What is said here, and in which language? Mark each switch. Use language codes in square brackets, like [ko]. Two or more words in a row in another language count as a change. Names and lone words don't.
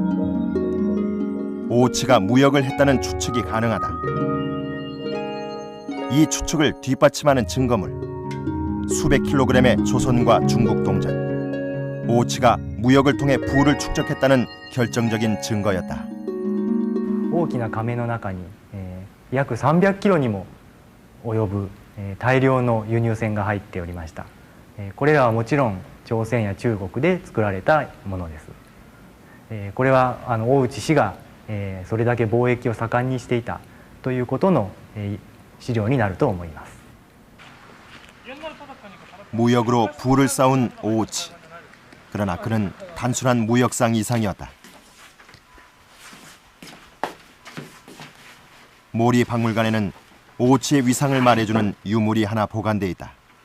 [ko] 오우치가 무역을 했다는 추측이 가능하다. 이 추측을 뒷받침하는 증거물. 수백 킬로그램의 조선과 중국 동전. 오우치가 무역을 통해 부를 축적했다는 결정적인 증거였다. [ja] 大きな甕の中に、約300キロにも及ぶ、大量の輸入船が入っておりました、これらはもちろん朝鮮や中国で作られたものです、これは大内氏が、それだけ貿易を盛んにしていたということの、資料になると思います。 [ko] 무역으로 부를 쌓은 오우치. 그러나 그는 단순한 무역상 이상이었다. 모리 박물관에는 오우치의 위상을 말해주는 유물이 하나 보관돼 있다.